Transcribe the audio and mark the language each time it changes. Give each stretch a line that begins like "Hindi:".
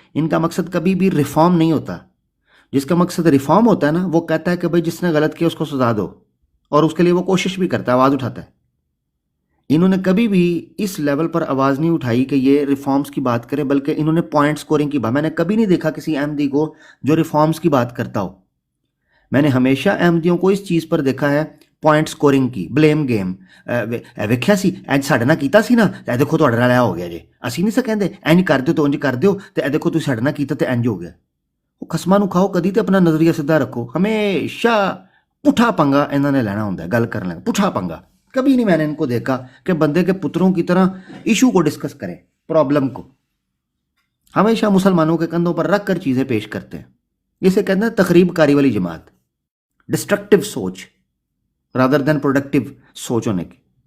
Urdu: ان کا مقصد کبھی بھی ریفارم نہیں ہوتا. جس کا مقصد ریفارم ہوتا ہے نا, وہ کہتا ہے کہ بھائی جس نے غلط کیا اس کو سزا دو, اور اس کے لیے وہ کوشش بھی کرتا ہے, آواز اٹھاتا ہے. انہوں نے کبھی بھی اس لیول پر آواز نہیں اٹھائی کہ یہ ریفارمز کی بات کرے, بلکہ انہوں نے پوائنٹ سکورنگ کی بات. میں نے کبھی نہیں دیکھا کسی احمدی کو جو ریفارمز کی بات کرتا ہو. میں نے ہمیشہ احمدیوں کو اس چیز پر دیکھا ہے, پوائنٹ سکورنگ کی, بلیم گیم.
Punjabi: ویکھیا سی اج ساڈے نال کیتا سی نا, تے دیکھو تواڈے نال ہو گیا جی, اسی نہیں سا کہندے انج کر دیو تو انج کر دیو, تے دیکھو تسی ساڈے نال کیتا تے انج ہو گیا. وہ قسماں نو کھاؤ, کدی تے اپنا نظریہ سیدھا رکھو.
Urdu: ہمیشہ پٹھا پنگا انہوں نے لینا ہوتا ہے گل کرنے, پٹھا پنگا. کبھی نہیں میں نے ان کو دیکھا کہ بندے کے پتروں کی طرح ایشو کو ڈسکس کریں, پرابلم کو. ہمیشہ مسلمانوں کے کندھوں پر رکھ کر چیزیں پیش کرتے ہیں. اسے کہتے ہیں تخریب کاری والی جماعت,
English: destructive سوچ rather than productive سوچ
Urdu: ہونے کی.